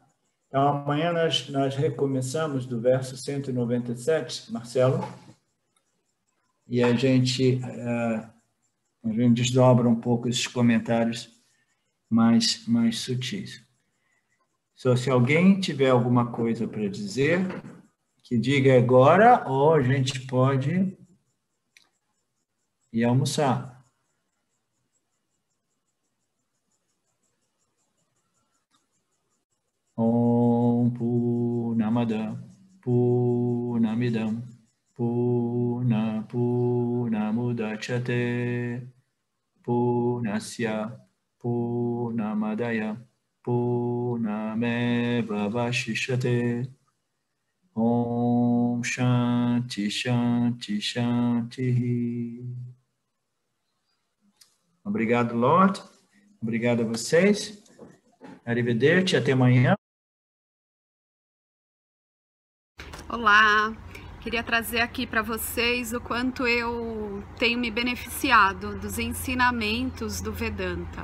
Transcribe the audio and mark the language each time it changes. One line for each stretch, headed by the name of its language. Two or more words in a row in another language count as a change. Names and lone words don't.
Portuguese: Então, amanhã nós recomeçamos do verso 197, Marcelo, e a gente desdobra um pouco esses comentários mais sutis. Se alguém tiver alguma coisa para dizer, que diga agora, ou a gente pode ir almoçar.
Sanskrit: Om Purnamada Purnamidam Purnamudachyate Purnasya Purnamadaya Purnameva Vashishyate. Om Shanti Shanti Shanti.
Portuguese: Obrigado, Lord. Obrigado a vocês. Arrivederci, até amanhã. Olá, queria trazer aqui para vocês o quanto eu tenho me beneficiado dos ensinamentos do Vedanta.